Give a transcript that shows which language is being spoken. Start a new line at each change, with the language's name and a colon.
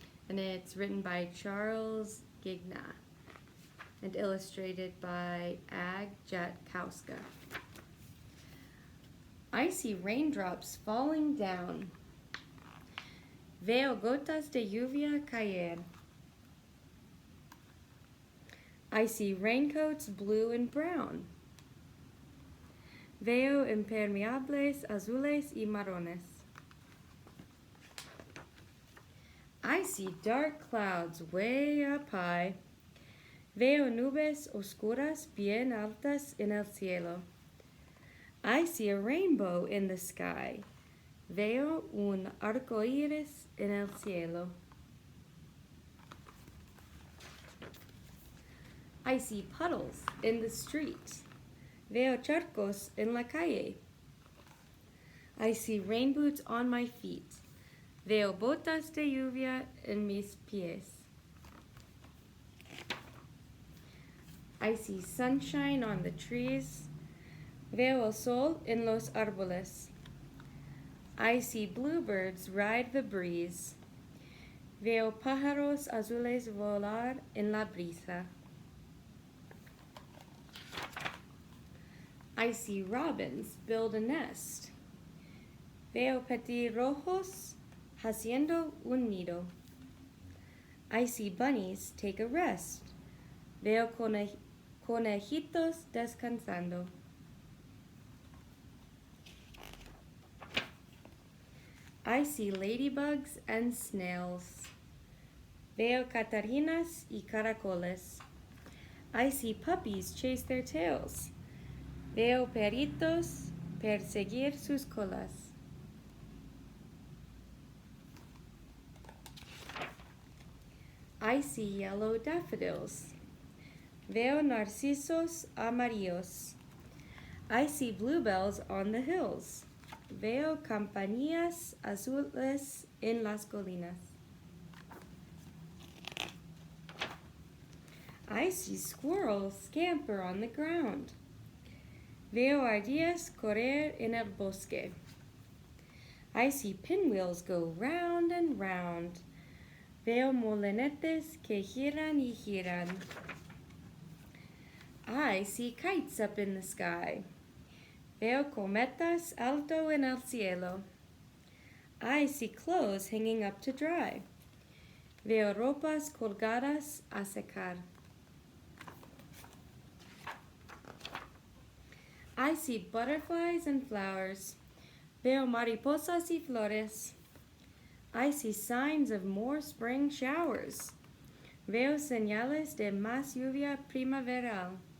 English: And it's written by Charles Gigna and illustrated by Ag Jatkowska. I see raindrops falling down.
Spanish: Veo gotas de lluvia caer.
English: I see raincoats blue and brown.
Spanish: Veo impermeables azules y marrones.
English: I see dark clouds way up high.
Spanish: Veo nubes oscuras bien altas en el cielo.
English: I see a rainbow in the sky.
Spanish: Veo un arco iris en el cielo.
English: I see puddles in the street.
Spanish: Veo charcos en la calle.
English: I see rain boots on my feet.
Spanish: Veo botas de lluvia en mis pies.
English: I see sunshine on the trees.
Spanish: Veo el sol en los árboles.
English: I see bluebirds ride the breeze.
Spanish: Veo pájaros azules volar en la brisa.
English: I see robins build a nest.
Spanish: Veo petirrojos haciendo un nido.
English: I see bunnies take a rest.
Spanish: Veo conejitos descansando.
English: I see ladybugs and snails.
Spanish: Veo catarinas y caracoles.
English: I see puppies chase their tails.
Spanish: Veo perritos perseguir sus colas.
English: I see yellow daffodils.
Spanish: Veo narcisos amarillos.
English: I see bluebells on the hills.
Spanish: Veo campanillas azules en las colinas.
English: I see squirrels scamper on the ground.
Spanish: Veo ardillas correr en el bosque.
English: I see pinwheels go round and round.
Spanish: Veo molinetes que giran y giran.
English: I see kites up in the sky.
Spanish: Veo cometas alto en el cielo.
English: I see clothes hanging up to dry.
Spanish: Veo ropas colgadas a secar.
English: I see butterflies and flowers.
Spanish: Veo mariposas y flores.
English: I see signs of more spring showers.
Spanish: Veo señales de más lluvia primaveral.